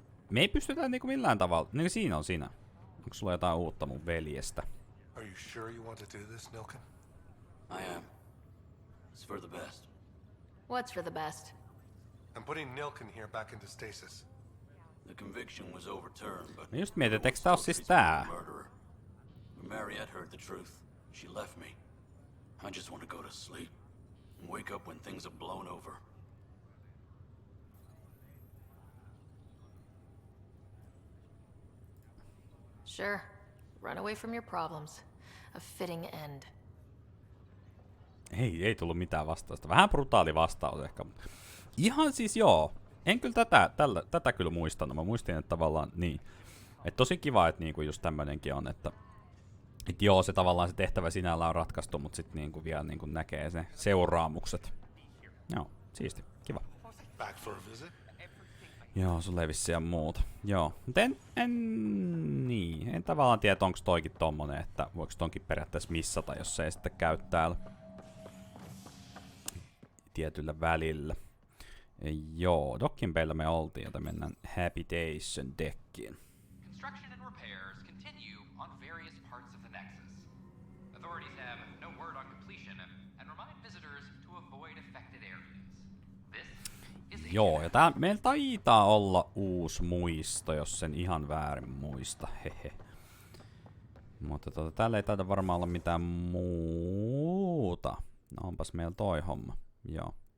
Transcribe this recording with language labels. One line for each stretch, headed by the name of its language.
Finnish: Me ei pystytä niinku millään tavalla... Niin siinä on siinä. Onko sulla jotain uutta mun veljestä?
English: Are you sure you want to do this, Nilken? I am. It's for the best. What's for the best? I'm putting Nilken here back into stasis. The conviction was overturned, but...
Finnish: Me just mietin, että eikö tää oo siis tää?
English: When Mariette heard the truth, she left me. I just want to go to sleep and wake up when things have blown over. Sure. Run away from your problems. A fitting end.
Finnish: Ei tullut mitään vastausta. Vähän brutaali vastaus ehkä. Mutta ihan siis joo. En kyllä tätä kyllä muistanut. Mä muistin, että tavallaan niin. Että tosi kiva, että niinku just tämmönenkin on, että joo, se tavallaan se tehtävä sinällään on ratkaistu, mutta sitten niinku vielä niinku näkee se seuraamukset. Joo, siisti. Kiva.
English: Back for a visit?
Finnish: Joo, sulla ei vissiin muuta. Joo, mutta en tavallaan tiedä, onko toikin tommonen, että voiko tonkin periaatteessa missata, jos se ei sitten käy täällä tietyllä välillä. Joo, Dockin peillä me oltiin, joten mennään Habitation Deckiin.
English: Construction and repairs continue on various parts of the Nexus. Authorities have no word on completion and remind visitors to avoid affected areas. This is
Finnish: Joo, ja tää meillä taitaa olla uusi muisto, jos sen ihan väärin muista. Hehe. Mutta täällä ei taida varmaan olla mitään muuta. No onpas meillä toi homma. Joo.